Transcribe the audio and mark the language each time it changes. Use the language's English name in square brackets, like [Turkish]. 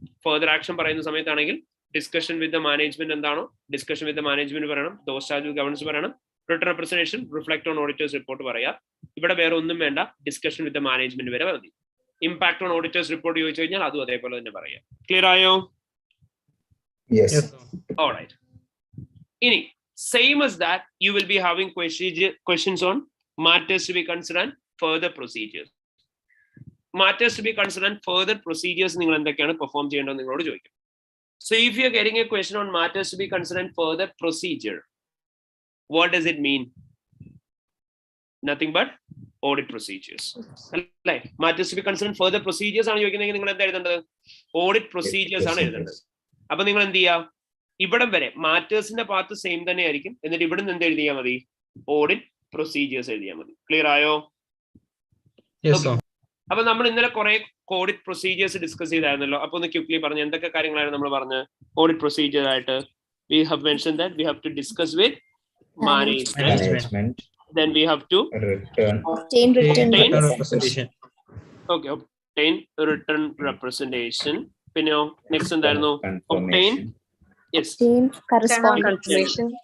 [Malayalam] Further action പറയുന്ന സമയത്താണെങ്കിൽ discussion with the management എന്താണോ ഡിസ്കഷൻ വിത്ത് ദ മാനേജ്മെന്റ് പറയണം, ദോസ് ചാർജ് വിത്ത് ഗവർണൻസ് പറയണം, return representation reflect on auditors report പറയാം. ഇവിടെ വേറെ ഒന്നും വേണ്ട, ഡിസ്കഷൻ വിത്ത് ദ മാനേജ്മെന്റ് വരെ മതി. ഇമ്പാക്ട് ഓൺ ഓഡിറ്റേഴ്സ് റിപ്പോർട്ട് ചോദിച്ചു കഴിഞ്ഞാൽ അതും അതേപോലെ തന്നെ പറയാം. ക്ലിയർ ആയോ? [English] Yes. Alright. ഇനി same as that you will be having questions on matters to be considered and further procedures. Matters to be considered and further procedures [Malayalam] നിങ്ങൾ എന്തൊക്കെയാണ് പെർഫോം ചെയ്യേണ്ടത് നിങ്ങളോട് ചോദിക്കും. [English] So if you are getting a question on matters to be considered and further procedure, what does it mean? Nothing but audit procedures. Like matters to be concerned further procedures [Malayalam] ആണ് ചോദിക്കുന്നതെങ്കിൽ നിങ്ങൾ എന്താ എഴുതേണ്ടത്? Audit procedures ആണ് എഴുതേണ്ടത്. അപ്പൊ നിങ്ങൾ എന്ത് ചെയ്യുക? ഇവിടം വരെ മാറ്റേഴ്സിന്റെ പാർട്ട് സെയിം തന്നെ ആയിരിക്കും. എന്നിട്ട് ഇവിടെ നിന്ന് എന്ത് എഴുതിയാൽ മതി? ഓഡിറ്റ് പ്രൊസീജിയേഴ്സ് എഴുതിയാൽ മതി. ക്ലിയർ ആയോ? അപ്പൊ നമ്മൾ ഇന്നലെ കുറെ ഓഡിറ്റ് പ്രൊസീജിയേഴ്സ് ഡിസ്കസ് ചെയ്തായിരുന്നല്ലോ. അപ്പൊ ഒന്ന് ക്വിക്ലി പറഞ്ഞു എന്തൊക്കെ കാര്യങ്ങളാണ് നമ്മൾ പറഞ്ഞത് ഓഡിറ്റ് പ്രൊസീജിയർ ആയിട്ട്? [English] We have mentioned that we have to discuss with management. Then we have to obtain written representation. Okay, obtain written representation. [Malayalam] Pinno next എന്തായിരുന്നു? [English] Obtain correspondence confirmation.